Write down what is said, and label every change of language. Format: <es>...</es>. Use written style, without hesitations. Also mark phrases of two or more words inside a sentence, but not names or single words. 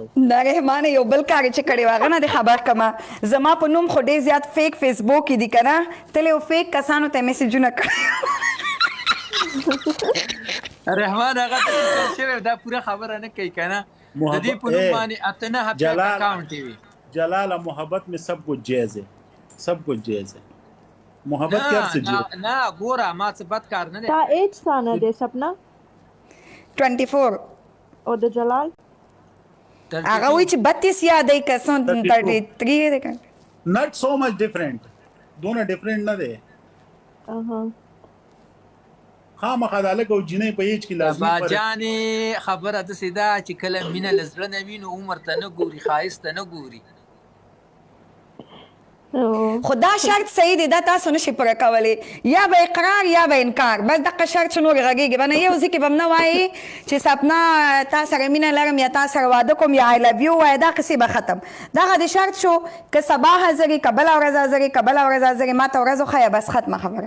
<ps>دا رحمانه یو بل کار چې کړی و هغه نه دې خبر کړمه. زما په نوم خو ډېر زیات فیک فیسبوک کې دي که نه، تل یو فیک کسانو ته میسیجونه کړي. رحمان هغه ته شوی دا پوره خبره نه کوي که نه. د دې په نوم باندې 8 اکاؤنٹ وي.</ps> <ur>جلال محبت میں سب کچھ جائز ہے، سب کچھ جائز ہے. محبت کیا سے جائز</ur> <ps>نه ګوره ما څه بد کار نه دی. تا ایج څانه دی سپنا؟ 24. او د جلال هغه وایي چې 32 یادې که 33 دی که</ps> <en>not so much different</en> <ps>دونه ډیفرنٹ نه دی خامخا د هلک او جینۍ په ایج کې لازمي باجانې خبره داسې ده چې کله مینه له زړه نه وي نو عمر ته نه ګوري ښایست ته نه ګوري خو دا شرط صحیح دی دا تاسو نشئ پوره کولی یا به اقرار یا به انکار بس دغه شرط چې نورې غږېږي به نه یو ځای کې به هم نه وایي چې سپنا تا سره مینه لرم یا تا سره واده کوم یا</ps> <en>I love you</en> <ps>وایه دا قصې به ختم دغه د شرط شو که سبا حاضر یې که بله ورځ حاضر یې که بله ورځ حاضر یې ما ته ورځ وښیه بس ختمه خبره</ps>